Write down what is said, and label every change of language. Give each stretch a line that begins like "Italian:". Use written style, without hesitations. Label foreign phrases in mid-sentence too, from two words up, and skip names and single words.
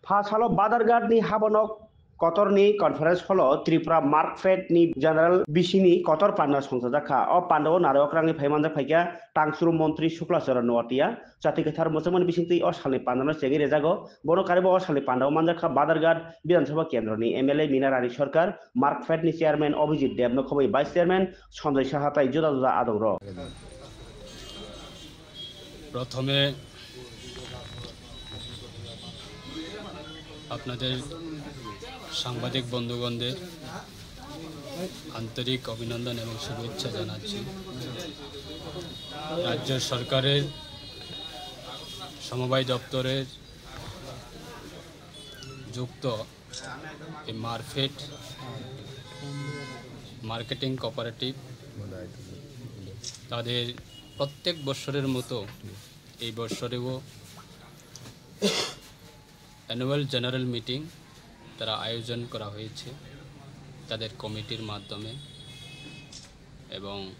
Kok Borok: Hasalo Badargad ni Habonok Kotor ni conference holo Tripura Markfed ni General Bishini Kotor Panda Sonsajaka o Pandaw Narokrang ni Paimanda Paika Tangsuru Montri Shuklasara Noatia Jati Kathar Musaman Bishinti o Sali Pandana Segi Rezago Bono Karibo o Sali Pandaw Manjaka Badargad Bidan Sabha Kendro ni MLA Minarani Sarkar Markfed ni Chairman Obhijit Debno Khoboi Vice Chairman Sonjay Sahatai Juda Juda Adongro
Bangla: প্রথমে আপনাদের সাংবাদিক বন্ধুগণদের আন্তরিক অভিনন্দন এবং শুভেচ্ছা জানাচ্ছি। রাজ্য সরকারের সমবায় দপ্তরের যুক্ত এই মারফেড
English: marketing cooperative
Bangla: তাদের প্রত্যেক বছরের মতো এই বছরেও
English: annual general meeting
Bangla: তারা আয়োজন করা হয়েছে তাদের কমিটির মাধ্যমে এবং